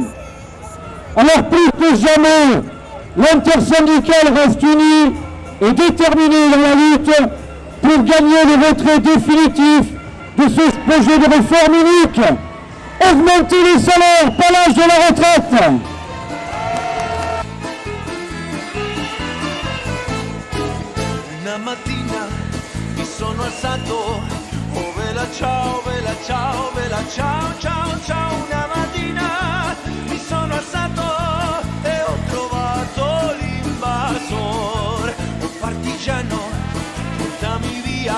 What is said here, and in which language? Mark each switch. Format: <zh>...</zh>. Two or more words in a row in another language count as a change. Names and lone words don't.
<fr>Alors plus que jamais, l'intersyndicale reste unie est déterminée dans la lutte pour gagner le retrait définitif de ce projet de réforme unique. Augmenter les salaires, pas l'âge de la retraite.</fr> <it>Una mattina mi sono alzato, oh vela ciao, vela ciao, vela ciao, ciao, ciao. Una mattina mi sono alzato e ho trovato l'invasor, un partigiano, portami via.</it>